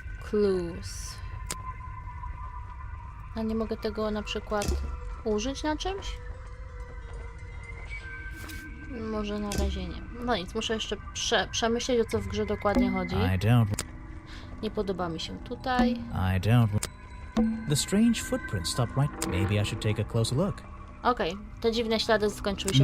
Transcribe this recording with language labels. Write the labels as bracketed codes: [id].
[en] Clues. [pl] A nie mogę tego na przykład użyć na czymś? może na razie nie. No nic, muszę jeszcze przemyśleć, o co w grze dokładnie chodzi. Nie podoba mi się tutaj. [en] The strange footprint stopped right. Maybe I should take a closer look. [pl] Okej, te dziwne ślady skończyły się